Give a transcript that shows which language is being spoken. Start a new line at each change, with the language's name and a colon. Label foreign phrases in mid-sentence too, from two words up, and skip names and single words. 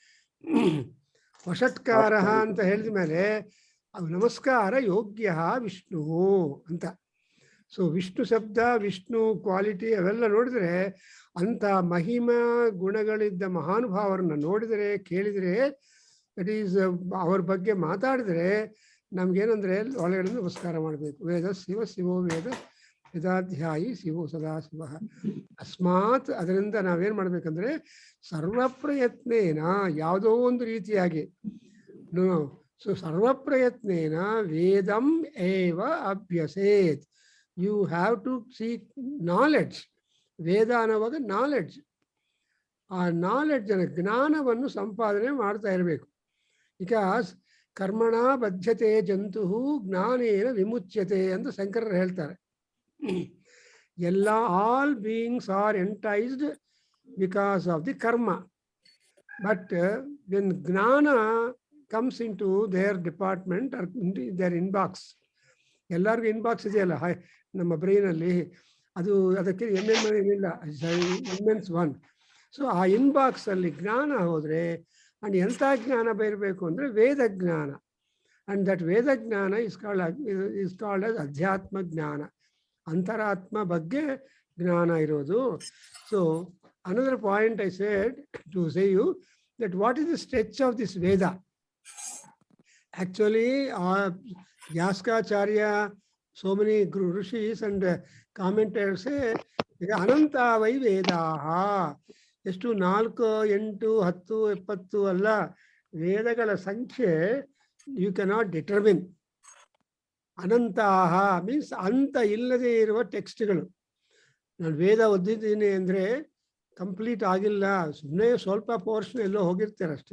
Kannada: ವಷಟ್ಕಾರ ಅಂತ ಹೇಳಿದ ಮೇಲೆ ಅದು ನಮಸ್ಕಾರ ಯೋಗ್ಯ ವಿಷ್ಣು ಅಂತ. ಸೊ ವಿಷ್ಣು ಶಬ್ದ, ವಿಷ್ಣು ಕ್ವಾಲಿಟಿ ಅವೆಲ್ಲ ನೋಡಿದ್ರೆ ಅಂಥ ಮಹಿಮಾ ಗುಣಗಳಿದ್ದ ಮಹಾನುಭಾವರನ್ನ ನೋಡಿದರೆ ಕೇಳಿದರೆ,
English: that is
Kannada: ಅವ್ರ ಬಗ್ಗೆ ಮಾತಾಡಿದ್ರೆ ನಮ್ಗೇನಂದ್ರೆ ಒಳಗಡೆ ನಮಸ್ಕಾರ ಮಾಡಬೇಕು.
Sanskrit: ವೇದ ಶಿವ ಶಿವೋ ವೇದ ವೇದಾಧ್ಯಾಯಿ ಶಿವೋ ಸದಾ ಶಿವ.
Kannada: ಅಸ್ಮಾತ್ ಅದರಿಂದ ನಾವೇನ್ ಮಾಡ್ಬೇಕಂದ್ರೆ ಸರ್ವಪ್ರಯತ್ನೇನ, ಯಾವುದೋ ಒಂದು ರೀತಿಯಾಗಿ ಸೊ
Sanskrit: ಸರ್ವಪ್ರಯತ್ನೇನ ವೇದಂ ಏವ ಅಭ್ಯಸೇತ್.
English: You have to seek knowledge.
Kannada: ವೇದ ಅನ್ನೋವಾಗ ನಾಲೆಡ್ಜ್, ಆ ನಾಲೆಡ್ಜ್ ಜ್ಞಾನವನ್ನು ಸಂಪಾದನೆ ಮಾಡ್ತಾ ಇರಬೇಕು. ಬಿಕಾಸ್
Sanskrit: ಕರ್ಮಣ ಬದ್ಧತೆ ಜಂತು ಜ್ಞಾನೇನ ವಿಮುಚ್ಯತೆ
Kannada: ಅಂತ ಶಂಕರರು ಹೇಳ್ತಾರೆ.
English: ಎಲ್ಲ all beings are enticed because of the karma. But when jnana comes in to their department or their inbox,
Kannada: ಎಲ್ಲರಿಗೂ ಇನ್ಬಾಕ್ಸ್ ಇದೆಯಲ್ಲ ನಮ್ಮ ಬ್ರೈನಲ್ಲಿ, ಅದು ಅದಕ್ಕೆ ಏನಿಲ್ಲ,
English: immense one. ಸೊ ಆ ಇನ್ಬಾಕ್ಸ್ ಅಲ್ಲಿ ಜ್ಞಾನ ಹೋದ್ರೆ, ಅಂಡ್ ಎಂಥ ಜ್ಞಾನ ಬರಬೇಕು ಅಂದ್ರೆ ವೇದ ಜ್ಞಾನ. and that
Kannada: ವೇದ ಜ್ಞಾನ
English: is called as
Kannada: ಅಧ್ಯಾತ್ಮ ಜ್ಞಾನ, ಅಂತರಾತ್ಮ ಬಗ್ಗೆ ಜ್ಞಾನ ಇರೋದು.
English: So another point I said to say you that what is the stretch of this Veda.
Kannada: ಆಕ್ಚುಲಿ ಯಾಸ್ಕಾಚಾರ್ಯ,
English: so many rishis and commentators say
Sanskrit: ಅನಂತ ವೈ ವೇದಾಹ.
Kannada: ಎಷ್ಟು 4, 8, 10, 70 ಅಲ್ಲ, ವೇದಗಳ ಸಂಖ್ಯೆ
English: you cannot determine.
Kannada: ಅನಂತಾಹ ಮೀನ್ಸ್ ಅಂತ ಇಲ್ಲದೆ ಇರುವ ಟೆಕ್ಸ್ಟ್ಗಳು. ನಾನು ವೇದ ಓದಿದ್ದೀನಿ ಅಂದರೆ ಕಂಪ್ಲೀಟ್ ಆಗಿಲ್ಲ, ಸುಮ್ಮನೆ ಸ್ವಲ್ಪ ಪೋರ್ಷನ್ ಎಲ್ಲೋ ಹೋಗಿರ್ತಾರೆ ಅಷ್ಟೇ.